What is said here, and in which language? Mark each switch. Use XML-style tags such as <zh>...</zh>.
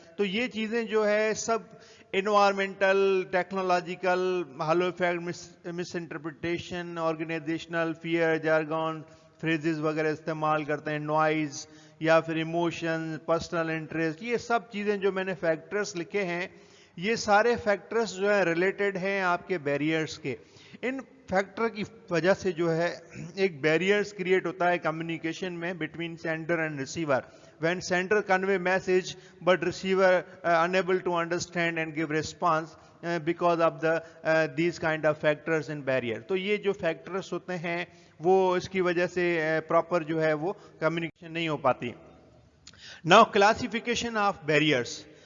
<ur>تو یہ چیزیں جو ہے سب انوائرمنٹل, ٹیکنالوجیکل, ہالو افیکٹ, مس انٹرپریٹیشن, آرگنائزیشنل, فیئر, جارگون, فریزز وغیرہ استعمال کرتے ہیں, نوائز, یا پھر ایموشن, پرسنل انٹرسٹ, یہ سب چیزیں جو میں نے فیکٹرز لکھے ہیں, یہ سارے فیکٹرز جو ہیں ریلیٹڈ ہیں آپ کے بیریئرز کے. ان فیکٹر کی وجہ سے جو ہے ایک بیریئرز کریٹ ہوتا ہے کمیونیکیشن میں between sender and receiver.</ur> <en>When sender convey message but receiver unable to understand and give response because of these kind of factors and barrier.</en> <ur>تو یہ جو فیکٹرز ہوتے ہیں وہ اس کی وجہ سے پراپر جو ہے وہ کمیونیکیشن نہیں ہو پاتی.</ur> <en>Now classification of barriers.</en>